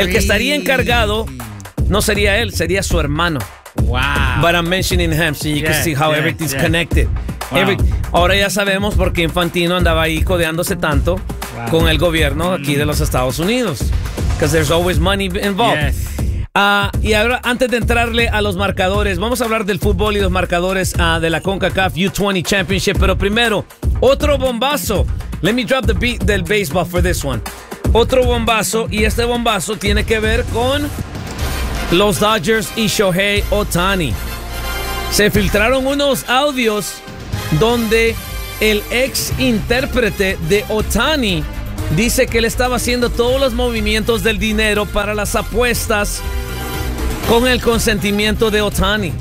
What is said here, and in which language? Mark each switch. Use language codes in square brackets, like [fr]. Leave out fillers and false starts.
[es] El que estaría encargado no sería él, sería su hermano. [en] Wow. But I'm mentioning him so you can see how everything's connected. Wow. [es] Ahora ya sabemos por qué Infantino andaba ahí codeándose tanto con el gobierno aquí de los Estados Unidos. [en] Because there's always money involved. Yes. [es] Y ahora, antes de entrarle a los marcadores, vamos a hablar del fútbol y los marcadores de la CONCACAF U20 Championship. Pero primero, otro bombazo. [en] Let me drop the beat del baseball for this one. [es] Otro bombazo, y este bombazo tiene que ver con los Dodgers y Shohei Ohtani. Se filtraron unos audios donde el ex intérprete de Ohtani dice que él estaba haciendo todos los movimientos del dinero para las apuestas con el consentimiento de Ohtani.